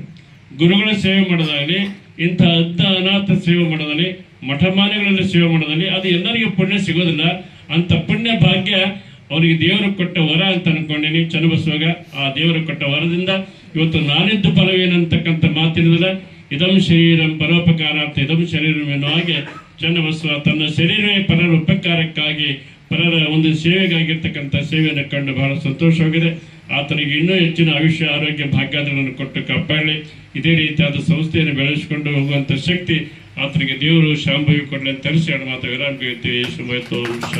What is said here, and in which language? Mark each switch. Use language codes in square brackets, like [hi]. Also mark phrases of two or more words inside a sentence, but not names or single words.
[kn] ಗುರುಗಳ ಸೇವೆ ಮಾಡೋದಾಗಲಿ, ಇಂಥ ಅನಾಥ ಸೇವೆ ಮಾಡೋದಾಗಲಿ, ಮಠಮಾನ್ಯಗಳಲ್ಲಿ ಸೇವೆ ಮಾಡೋದಾಗಲಿ, ಅದು ಎಲ್ಲರಿಗೂ ಪುಣ್ಯ ಸಿಗೋದಿಲ್ಲ. ಅಂತ ಪುಣ್ಯ ಭಾಗ್ಯ ಅವರಿಗೆ ದೇವರು ಕೊಟ್ಟ ವರ ಅಂತ ಅನ್ಕೊಂಡಿನಿ. ಚನ್ನಬಸವಾಗ ಆ ದೇವರು ಕೊಟ್ಟ ವರದಿಂದ ಇವತ್ತು ನಾನಿದ್ದು ಫಲವೇನಂತಕ್ಕಂಥ ಮಾತಿನದಲ್ಲ. [sa] ಇದಂ ಶರೀರಂ ಪರೋಪಕಾರಾರ್ಥ ಇದಂ ಶರೀರಂ [kn] ಎನ್ನುವ ಹಾಗೆ ಚನ್ನಬಸವ ತನ್ನ ಶರೀರವೇ ಪರರ ಉಪಕಾರಕ್ಕಾಗಿ, ಪರರ ಒಂದು ಸೇವೆಗಾಗಿರ್ತಕ್ಕಂಥ ಸೇವೆಯನ್ನು ಕಂಡು ಬಹಳ ಸಂತೋಷವಾಗಿದೆ. ಆತನಿಗೆ ಇನ್ನೂ ಹೆಚ್ಚಿನ ಆಯುಷ್ಯ, ಆರೋಗ್ಯ, ಭಾಗ್ಯಾದಿಗಳನ್ನು ಕೊಟ್ಟು ಕಾಪಾಡಲಿ. ಇದೇ ರೀತಿಯಾದ ಸಂಸ್ಥೆಯನ್ನು ಬೆಳೆಸಿಕೊಂಡು ಹೋಗುವಂಥ ಶಕ್ತಿ ಆತನಿಗೆ ದೇವರು ಶಾಂಭವಿ ಕೊಡಲಿ ಅಂತ ತರಿಸಿ ಮಾತು ವಿರಾಮ ಬೀಳ್ತೀವಿ.